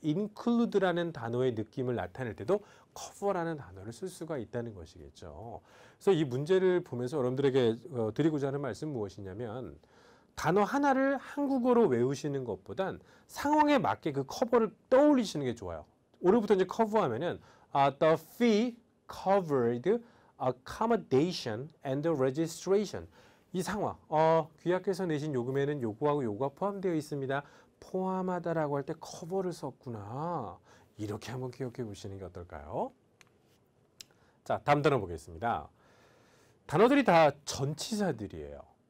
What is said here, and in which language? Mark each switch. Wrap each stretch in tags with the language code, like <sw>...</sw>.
<ko>include라는 단어의 느낌을 나타낼 때도 cover라는 단어를 쓸 수가 있다는 것이겠죠. 그래서 이 문제를 보면서 여러분들에게 드리고자 하는 말씀은 무엇이냐면 단어 하나를 한국어로 외우시는 것보단 상황에 맞게 그 커버를 떠올리시는 게 좋아요. 오늘부터 이제 커버하면은</ko> <en>the fee covered accommodation and registration.</en> <ko>이 상황, 귀하께서 내신 요금에는 요구하고 요구가 포함되어 있습니다. 포함하다라고 할 때 커버를 썼구나. 이렇게 한번 기억해 보시는 게 어떨까요? 자, 다음 단어 보겠습니다. 단어들이 다 전치사들이에요.</ko>